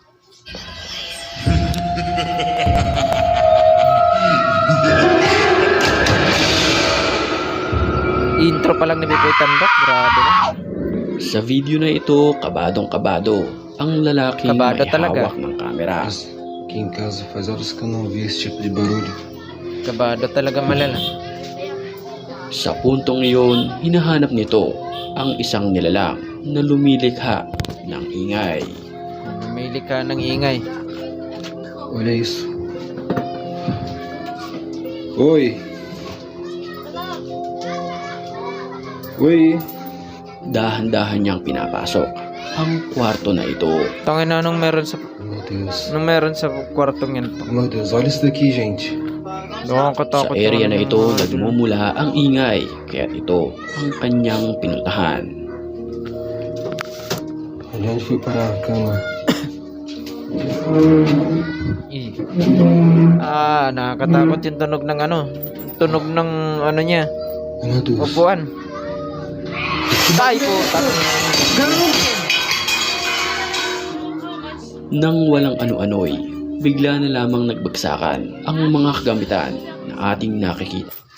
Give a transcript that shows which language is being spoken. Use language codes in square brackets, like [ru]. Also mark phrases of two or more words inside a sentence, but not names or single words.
[tl] Intro pa lang ni Biboy Tandok. Grabe na. Sa video na ito, kabadong-kabado ang lalaking Kabado may talaga. hawak ng kamera. [pt] Aqui em casa faz horas que eu não vi esse tipo de barulho. [tl] Kabado talaga malala. Sa puntong iyon, hinahanap nito ang isang nilalang na lumilikha ng ingay. Namili ka ng ingay. [pt] Olha isso. Oi. Oi. [tl] Dahan-dahan niyang pinapasok ang kwarto na ito. Tangin na anong meron sa kwartong yan. [pt] Meu Deus, olha isso daqui, gente. [tl] Sa area na ito, nagmumula ang ingay, kaya ito ang kanyang pinuntahan. [pt] Olha onde fui parar a cama. [tl] Nakakatakot yung tunog ng tunog ng niya, [pt] Meu Deus. [tl] upuan. Tay po, Nang walang ano-ano'y, bigla na lamang nagbagsakan ang mga kagamitan na ating nakikita.